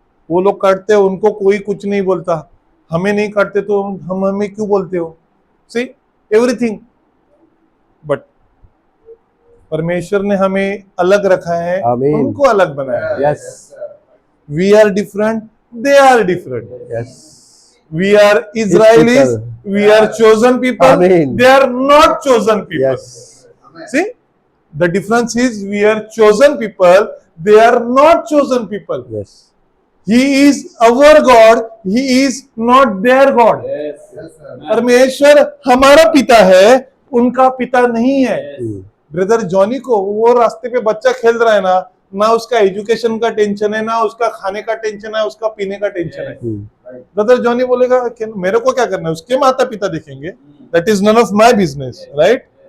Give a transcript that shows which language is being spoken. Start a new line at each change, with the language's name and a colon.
Hindi: वो लोग काटते हैं उनको कोई कुछ नहीं बोलता, हमें नहीं काटते तो हम हमें क्यों बोलते हो?
English: See everything.
Hindi: बट परमेश्वर ने हमें अलग रखा है, उनको अलग बनाया है।
English: Yes. We are different, they are different. Yes. We are Israelis, we are chosen people, Amen. they are not chosen people. Yes. See, the difference is we are chosen people, they are not chosen people. Yes. He is our God, he is not their God.
Hindi: परमेश्वर हमारा पिता है, उनका पिता नहीं है। Brother Johnny को वो रास्ते पे बच्चा खेल रहा है ना उसका एजुकेशन का टेंशन है, ना उसका खाने का टेंशन है, उसका पीने का टेंशन है। ब्रदर जॉनी बोलेगा कि मेरे को क्या करना है, उसके माता पिता देखेंगे,
English: That is none of my business, right?